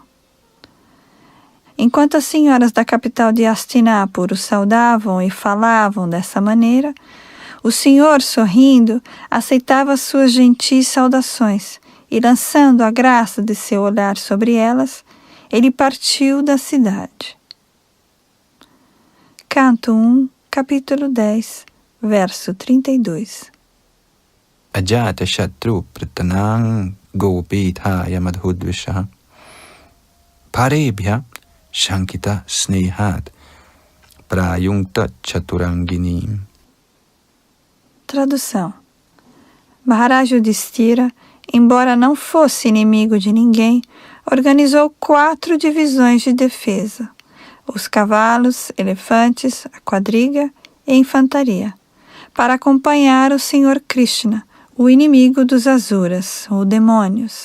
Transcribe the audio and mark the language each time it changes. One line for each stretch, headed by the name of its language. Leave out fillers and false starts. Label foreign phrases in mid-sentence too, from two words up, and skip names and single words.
Portuguese: Enquanto as senhoras da capital de Hastinapura o saudavam e falavam dessa maneira, o Senhor, sorrindo, aceitava suas gentis saudações e, lançando a graça de seu olhar sobre elas, ele partiu da cidade. Canto 1, capítulo 10, verso 32.
Sanskrit: Ajata shatru pratanang gopithaya madhudvisha parebhya shankita snehat prayungta chaturanginim.
Portuguese: Tradução. Maharaj Yudhishthira, embora não fosse inimigo de ninguém, organizou 4 divisões de defesa: os cavalos, elefantes, a quadriga e a infantaria, para acompanhar o Senhor Krishna, o inimigo dos asuras, ou demônios.